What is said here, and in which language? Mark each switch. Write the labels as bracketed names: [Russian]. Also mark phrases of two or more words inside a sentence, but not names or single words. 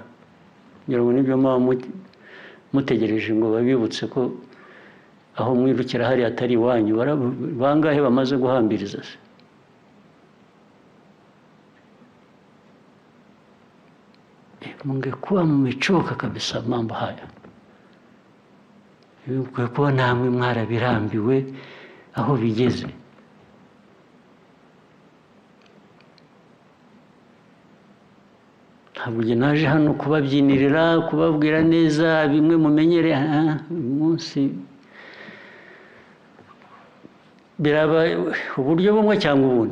[Kinyarwanda] Ngira ngo nibyo mutegereje ngo babibutse ko aho mwirukira hari atari iwanyu. Bangahe bamaze guhambiriza se? [Swahili] Mungekuwa mmechoka kabisa mambo haya. [Kinyarwanda] Mungekuwa namwe mwarabirambiwe aho bigeze. Ntabwo naje hano kubabyinirira, kubabwira neza bimwe mumenyere umunsi biraba uburyo bumwe cyangwa ubundi.